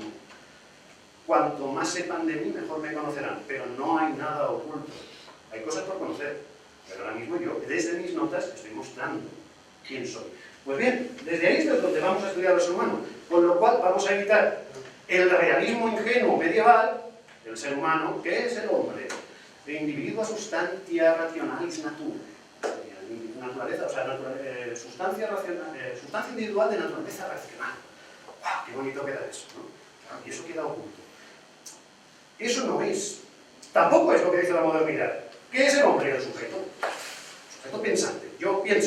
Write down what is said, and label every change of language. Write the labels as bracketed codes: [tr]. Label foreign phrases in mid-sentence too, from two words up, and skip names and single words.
[es] Cuanto más sepan de mí, mejor me conocerán, pero no hay nada oculto. Hay cosas por conocer, pero ahora mismo yo, desde mis notas, estoy mostrando quién soy. Pues bien, desde ahí es donde vamos a estudiar al ser humano, con lo cual vamos a evitar el realismo ingenuo medieval del ser humano, que es el hombre, [la] de individua substantia rationalis natura. [es] Naturaleza, o sea, sustancia individual de naturaleza racional. ¡Wow! ¡Qué bonito queda eso! ¿No? Claro, y eso queda oculto. Eso no es. Tampoco es lo que dice la modernidad. ¿Qué es el hombre? El sujeto. El sujeto pensante. Yo pienso.